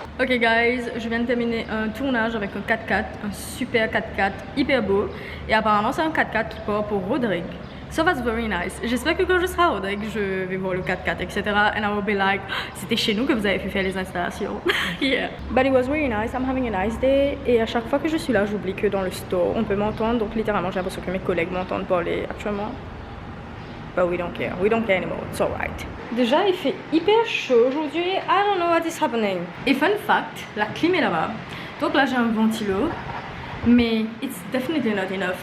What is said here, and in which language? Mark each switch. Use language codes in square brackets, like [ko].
[fr] Ok guys, je viens de terminer un tournage avec un 4x4, un super 4x4 hyper beau. Et apparemment c'est un 4x4 qui part pour Rodrigue. [en] So that's very nice. [fr] J'espère que quand je serai à Rodrigue, je vais voir le 4x4, etc. [en] And I will be like, [fr] c'était chez nous que vous avez fait faire les installations. [en] Yeah. But it was really nice. I'm having a nice day. [fr] Et à chaque fois que je suis là, j'oublie que dans le store, on peut m'entendre. Donc littéralement, j'ai l'impression que mes collègues m'entendent parler actuellement. [en] But we don't care. We don't care anymore. It's alright. [fr] Déjà, il fait hyper chaud aujourd'hui. [en] I don't know what is happening. [fr] Et fun fact, la clim est là-bas. Donc là, j'ai un ventilo. Mais [en] it's definitely not enough.